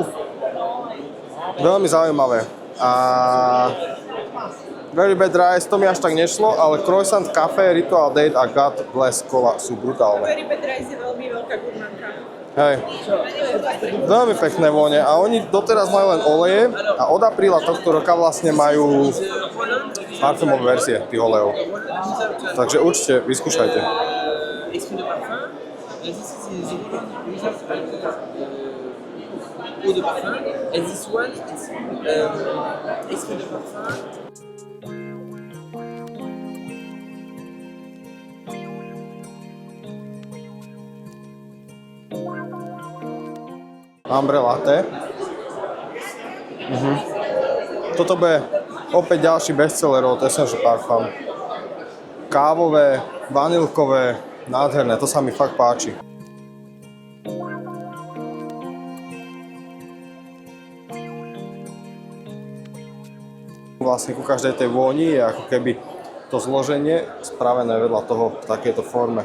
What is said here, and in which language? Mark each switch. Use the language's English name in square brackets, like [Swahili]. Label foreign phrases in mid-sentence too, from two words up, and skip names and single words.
[Slovak] Veľmi zaujímavé. A Very Bad Rice, to mi až tak nešlo, ale Croissant Café, Ritual Date a God Bless Cola sú brutálne. Very Bad Rice je veľmi veľká gurmanka. Hej, veľmi pekné vône a oni doteraz majú len oleje a od apríla tohto roka vlastne majú parfumové verzie tých olejov. Takže určite vyskúšajte. [French] Eau de parfum, [English] and this one is [French] extrait de parfum. [Slovak] Ambre latte. Toto bude opäť ďalší bestseller od Essential Parfum. Kávové, vanilkové, nádherné, to sa mi fakt páči. Vlastne ku každej tej vôni je ako keby to zloženie spravené vedľa toho v takejto forme.